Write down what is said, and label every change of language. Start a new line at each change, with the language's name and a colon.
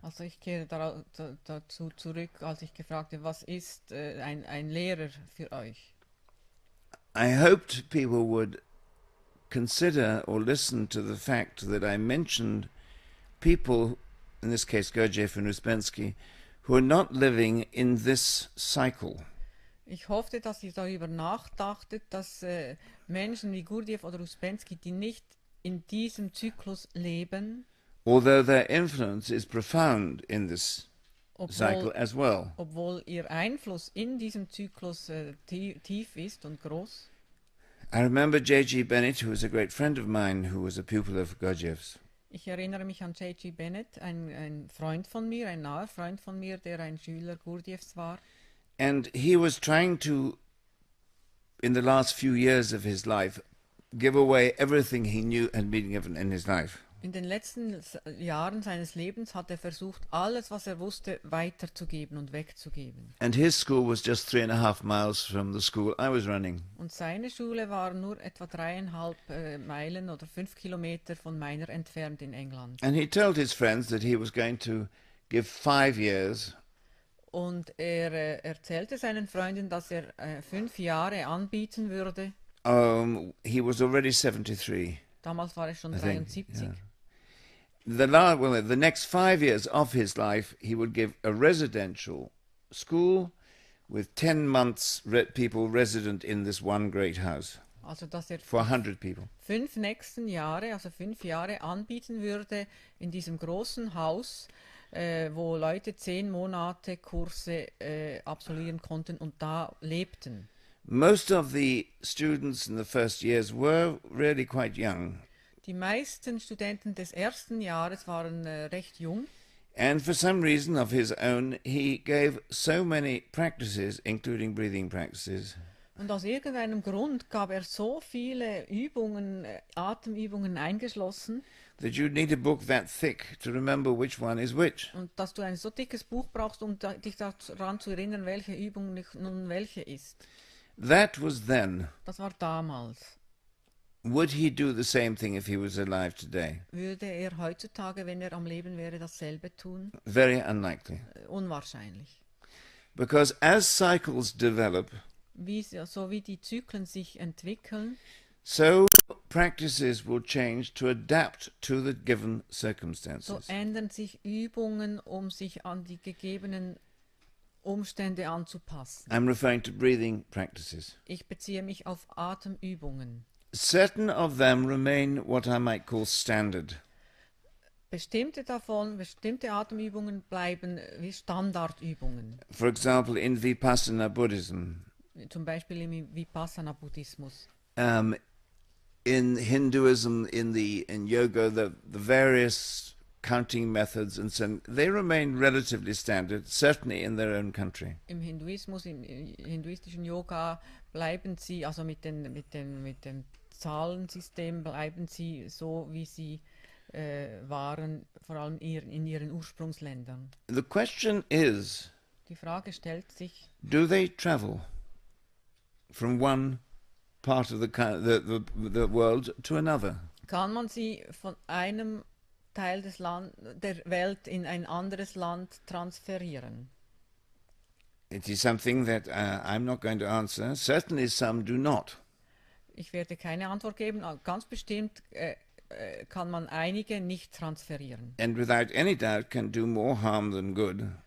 German: Also ich kehre dazu zurück, als ich gefragt habe, was ist ein Lehrer für euch?
English: I hoped people would consider or listen to the fact that I mentioned people, in this case Gurdjieff and Uspensky, who are not living in this cycle.
German: Ich hoffte, dass ihr darüber nachdachtet, dass Menschen wie Gurdjieff oder Uspensky, die nicht in diesem Zyklus leben,
English: Although their influence is profound in this cycle
German: obwohl,
English: as well.
German: obwohl ihr Einfluss in diesem Zyklus tief ist und groß.
English: I remember J.G. Bennett, who was a great friend of mine, who was a pupil of Gurdjieff's.
German: Ich erinnere mich an J.G. Bennett, ein Freund von mir, ein naher Freund von mir, der ein Schüler Gurdjieffs war.
English: And he was trying to, in the last few years of his life, give away everything he knew had been given in his life.
German: In den letzten Jahren seines Lebens hat er versucht, alles, was er wusste, weiterzugeben und wegzugeben.
English: And his school was just 3.5 miles from the school I was running.
German: Und seine Schule war nur etwa 3,5 Meilen oder 5 Kilometer von meiner entfernt in England.
English: And he told his friends that he was going to give 5 years
German: Und er erzählte seinen Freunden, dass er 5 Jahre anbieten würde.
English: he was already 73.
German: Damals war er schon
English: I think,
German: 73.
English: yeah. The next 5 years of his life, he would give a residential school with 10 months people resident in this one great house
German: Also dass er
English: for 100 people.
German: 5 nächsten Jahre, also 5 Jahre anbieten würde in diesem großen Haus, wo Leute 10 Monate Kurse absolvieren konnten und da lebten.
English: Most of the students in the first years were really quite young.
German: Die meisten Studenten des ersten Jahres waren recht jung.
English: And for some reason of his own, he gave so many practices, including breathing practices,
German: Und aus irgendeinem Grund gab er so viele Übungen, Atemübungen eingeschlossen,
English: that you need a book that thick to remember which one is which.
German: und dass du ein so dickes Buch brauchst, um dich daran zu erinnern, welche Übung nun welche ist.
English: That was then.
German: Das war damals.
English: Would he do the same thing if he was alive today?
German: Würde er heutzutage, wenn er am Leben wäre, dasselbe tun?
English: Very unlikely.
German: Unwahrscheinlich.
English: Because as cycles develop,
German: So wie die Zyklen sich entwickeln,
English: so practices will change to adapt to the given
German: so
English: circumstances.
German: ändern sich Übungen, um sich an die gegebenen Umstände anzupassen.
English: I'm referring to breathing practices.
German: Ich beziehe mich auf Atemübungen.
English: Certain of them remain what I might call standard.
German: Bestimmte Atemübungen bleiben wie Standardübungen.
English: For example, in Vipassana Buddhism,
German: Zum Beispiel im Vipassana-Buddhismus.
English: in Hinduism, in yoga, the various counting methods and so on, they remain relatively standard, certainly in their own country.
German: Im Hinduismus, im hinduistischen Yoga bleiben sie, also mit dem Zahlensystem bleiben sie so, wie sie waren, vor allem in ihren Ursprungsländern.
English: The question is,
German: Die Frage stellt sich,
English: do they travel from one part of the world to another?
German: kann man sie von einem Teil der Welt in ein anderes Land transferieren?
English: It is something that I'm not going to answer. Certainly some do not.
German: Ich werde keine Antwort geben, aber ganz bestimmt kann man einige nicht transferieren.
English: And without any doubt can do more harm than good.